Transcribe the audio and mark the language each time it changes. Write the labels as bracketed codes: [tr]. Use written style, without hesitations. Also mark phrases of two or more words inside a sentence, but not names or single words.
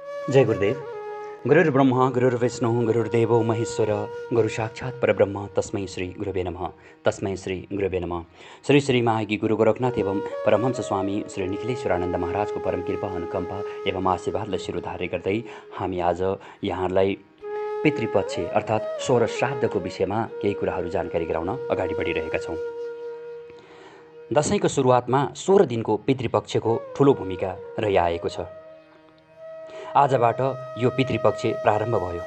[ne] जय गुरुदेव। [sa] गुरुर्ब्रह्मा गुरुर्विष्णु गुरुर्देवो महेश्वर गुरु साक्षात् परब्रह्म तस्मै श्री गुरुवे नमः। तस्मै श्री गुरुवे नमः। [ne] श्री श्री महायोगी गुरु गोरखनाथ एवं परमहंस स्वामी श्री निखिलेश्वरानन्द महाराजको परम कृपा अनुकम्पा एवं आशीर्वादलाई शिरोधार्य गर्दै हामी आज यहाँलाई पितृपक्ष अर्थात् 16 श्राद्धको विषयमा केही कुराहरू जानकारी गराउन अगाडि बढिरहेका छौँ। दशैंको सुरुवातमा 16 दिनको पितृपक्षको ठूलो भूमिका रहिआएको छ। आजबाट यो पितृपक्ष प्रारम्भ भयो।